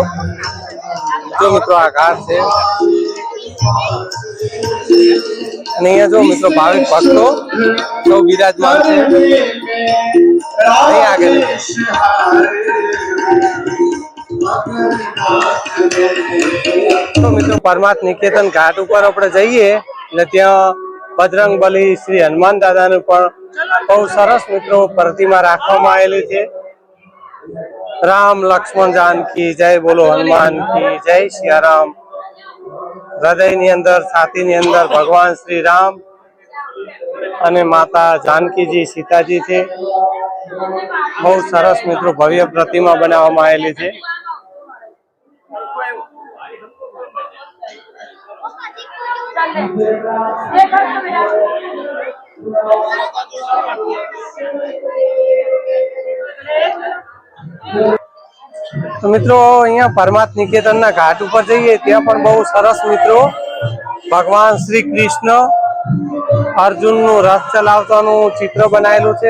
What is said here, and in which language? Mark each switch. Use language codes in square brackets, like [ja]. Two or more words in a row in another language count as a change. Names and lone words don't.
[gu] જો મિત્રો આ ઘાટ છે અને અહીંયા જો મિત્રો ભાવિક ભક્તો સૌ બિરાજમાન છે અહીં આગળ। તો મિત્રો પરમાર્થ નિકેતન ઘાટ ઉપર આપણે જઈએ એટલે ત્યાં બજરંગબલી શ્રી હનુમાન દાદાનું પણ બહુ સરસ મિત્રો પ્રતિમા રાખવામાં આવેલી છે। [hi] राम लक्ष्मण जानकी जय बोलो हनुमान की जय सियाराम। [gu] हृदय ની અંદર છાતી ની અંદર ભગવાન શ્રી રામ અને માતા जानकी जी सीताजी છે। બહુ સરસ મિત્રો ભવ્ય પ્રતિમા બનાવવામાં આવેલી છે। તો મિત્રો અહિયા પરમાત્મ નિકેતન ના ઘાટ ઉપર જાઈએ ત્યાં પણ બહુ સરસ મિત્રો ભગવાન શ્રી કૃષ્ણ અર્જુન નું રથ ચલાવતાનું ચિત્ર બનાવેલું છે।